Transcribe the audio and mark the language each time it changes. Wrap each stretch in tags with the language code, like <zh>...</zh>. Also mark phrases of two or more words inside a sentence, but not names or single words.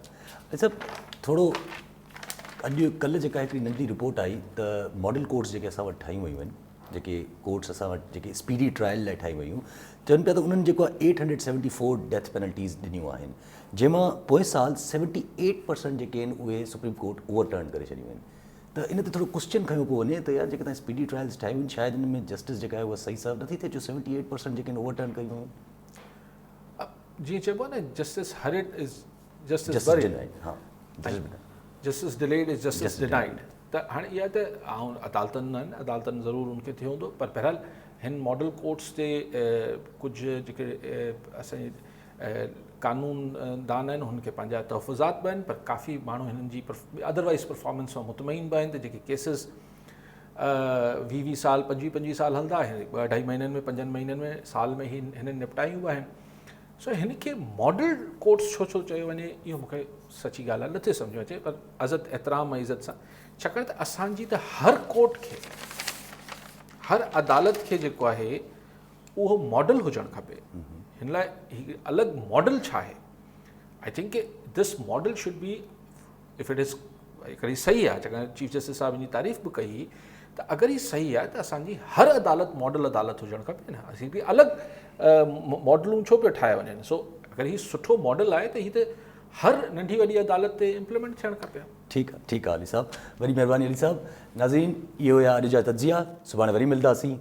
<sd>अली साहब, थोरो अॼु कल्ह जेका हिकिड़ी नंढी रिपोर्ट आई त</sd> <en>model courts</en> <sd>जेके असां वटि ठाहियूं वयूं आहिनि, जेके कोर्ट्स असां वटि जेके</sd> <en>speedy trial</en> <sd>लाइ ठाही वयूं, चवनि पिया त उन्हनि जेको आहे 874</sd> <en>death penalties</en> <sd>ॾिनियूं आहिनि, जंहिंमां पोइ साल 78% जेके आहिनि उहे सुप्रीम कोर्ट ओवरटर्न करे छॾियूं आहिनि। त इन ते थोरो क्वेश्चन खयो पियो वञे त यार जेके तव्हां</sd> <en>speedy trials</en> <sd>ठाहियूं आहिनि, शायदि हिन में जस्टिस जेका आहे उहा सही सर्व नथी थिए, जो 78% जेके आहिनि ओवरटर्न कयूं आहिनि। जीअं चइबो आहे न,</sd> <en>justice hurried is justice buried</en> <sd>हा</sd> <en>justice delayed is justice denied.</en> <sd>त हाणे इहा त अदालतनि आहिनि, अदालतनि ज़रूरु उनखे थियो हूंदो, पर बहरहाल हिन</sd> <en>model courts</en> <sd>ते कुझु जेके असांजे कानून दान आहिनि हुनखे पंहिंजा तहफ़ुज़ात बि आहिनि, पर काफ़ी माण्हू हिननि जी</sd> <en>otherwise performance</en> <sd>सां मुतमइन बि आहिनि त जेके केसिस 20 साल 25 साल हलंदा आहिनि, 2-2.5 महीननि में 5 महीननि में साल में ही हिननि निपटायूं बि आहिनि। सो हिन खे</sd> <en>model courts</en> <sd>छो चयो वञे इहो मूंखे सची ॻाल्हि आहे नथे सम्झ में अचे, पर अज़त एतिराम ऐं इज़त सां, छाकाणि त असांजी त हर कोर्ट खे, हर अदालत खे जेको आहे उहो मॉडल हुजणु खपे। हिन लाइ हिकु अलॻि मॉडल छा आहे,</sd> <en>I think this model should be, if it is</en> <sd>हिकिड़ी सही आहे, छाकाणि चीफ जस्टिस साहिब जी तारीफ़ बि कई त अगरि ही सही आहे त असांजी हर अदालत मॉडल अदालत हुजणु खपे न, असीं बि अलॻि मॉडलूं छो पियो ठाहे वञनि। सो अगरि हीउ सुठो मॉडल आहे त हीउ त हर नंढी वॾी अदालत ते इम्प्लीमेंट थियणु खपे। ठीकु आहे अली साहब, वरी महिरबानी अली साहब। नाज़रीन, इहो या अॼु जा तजिया, सुभाणे वरी मिलंदासीं।</sd>